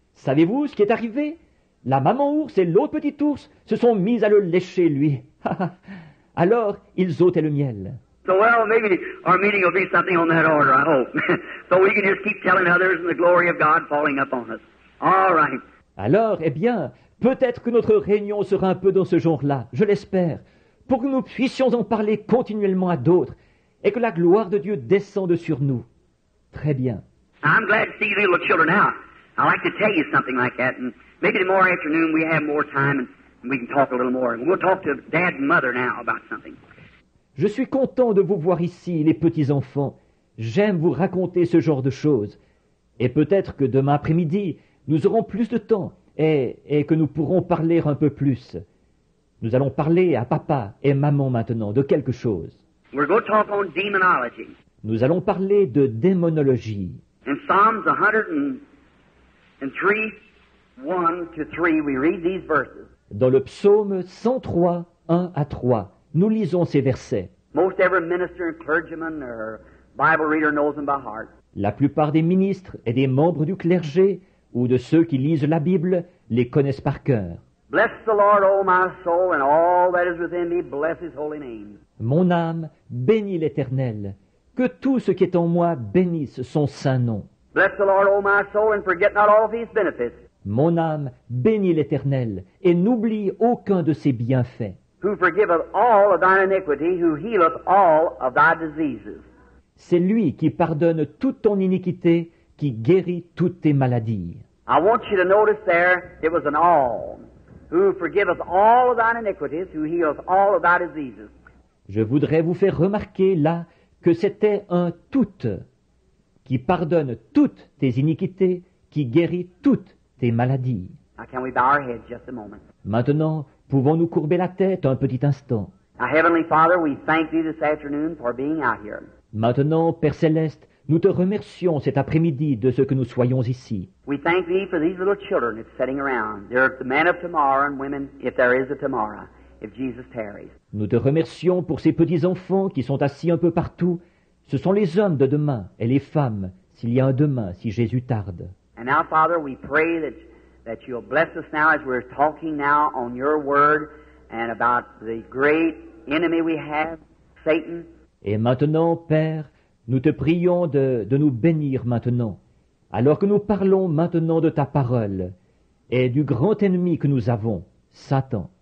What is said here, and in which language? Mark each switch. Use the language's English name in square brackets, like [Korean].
[French] Savez-vous ce qui est arrivé? La maman ours et l'autre petit ours se sont mis à le lécher, lui. Alors, ils ôtaient le miel. [English] So, well, maybe our meeting will be something on that order, I hope. So we can just keep telling others and the glory of God falling upon us. All right. [French] Alors, eh bien, peut-être que notre réunion sera un peu dans ce genre-là, je l'espère, pour que nous puissions en parler continuellement à d'autres et que la gloire de Dieu descende sur nous. Très bien. [English] I'm glad to see you little children now. I'd like to tell you something like that, and maybe tomorrow afternoon we have more time and we can talk a little more. We'll talk to Dad and Mother now about something. [French] Je suis content de vous voir ici, les petits-enfants. J'aime vous raconter ce genre de choses. Et peut-être que demain après-midi, nous aurons plus de temps et que nous pourrons parler un peu plus. Nous allons parler à papa et maman maintenant de quelque chose. [English] We're going to talk on demonology. [French] Nous allons parler de démonologie. [English] In Psalms 103, 1-3, we read these verses. [French] Dans le psaume 103, 1 à 3, nous lisons ces versets. [English] Most every minister and clergyman or Bible reader knows them by heart. [French] La plupart des ministres et des membres du clergé ou de ceux qui lisent la Bible les connaissent par cœur. [English] Bless the Lord, O my soul, and all that is within me, bless his holy name. [French] Mon âme bénit l'Éternel. Que tout ce qui est en moi bénisse son saint nom. [English] Bless the Lord, O my soul, and forget not all of his benefits. [French] Mon âme bénit l'Éternel et n'oublie aucun de ses bienfaits. [English] Who forgiveth all of thine iniquity, who healeth all of thy diseases. [French] C'est lui qui pardonne toute ton iniquité, qui guérit toutes tes maladies. [English] I want you to notice there, it was an all. Who forgiveth all of thine iniquities, who healeth all of thy diseases. [French] Je voudrais vous faire remarquer là que c'était un tout, qui pardonne toutes tes iniquités, qui guérit toutes tes maladies. [English] Now can we bow our heads just a moment? [French] Maintenant, pouvons-nous courber la tête un petit instant? [English] Now, Heavenly Father, we thank Thee this afternoon for being out here. [French] Maintenant, Père Céleste, nous te remercions cet après-midi de ce que nous soyons ici. [English] We thank Thee for these little children that's sitting around. They're the men of tomorrow and women, if there is a tomorrow, if Jesus tarries. [French] Nous te remercions pour ces petits-enfants qui sont assis un peu partout. Ce sont les hommes de demain et les femmes, s'il y a un demain, si Jésus tarde. [English] And now, Father, we pray that You'll bless us now as we're talking now on Your Word and about the great enemy we have, Satan. [French] Et maintenant, Père, nous te prions de nous bénir maintenant, alors que nous parlons maintenant de ta parole et du grand ennemi que nous avons, Satan.